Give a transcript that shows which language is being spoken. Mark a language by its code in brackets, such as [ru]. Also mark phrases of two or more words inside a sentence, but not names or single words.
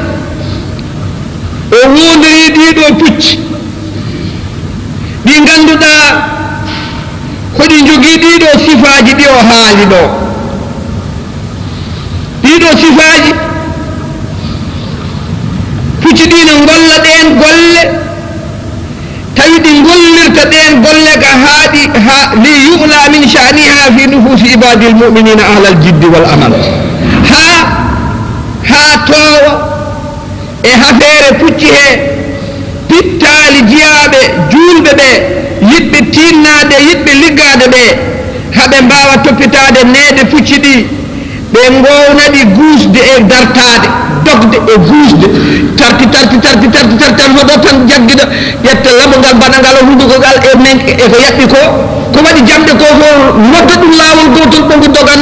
[ff] o wondiri ɗiɗo pucci ɗi ganduɗa koɗi jogii ɗiɗo sifaji ɗi o haali ɗo ɗiɗo sifaji pucci ɗi no golla ɗen golle tawi ɗi gollirta ɗen golle ka haaɗi [ar] ليعلى من شأنها في نفوس عباد المؤمنين أهل الجد والعمل [ff] ha towa e hafeere pucci he pittaali jiyaɓe julɓe ɓe yiɗɓe tinnade yiɗɓe liggade ɓe haɓe mbawa toppitade neeɗe pucci ɗi ɓe gownaɗi guusde e dartade dogde e guusde tarti tan hoɗo tan jagguiɗo ƴetta laɓogal baɗagal hundukogal e ko yaɓɓi ko waɗi jamɗe ko fo nodda ɗum laawol gotol ɓongo doganno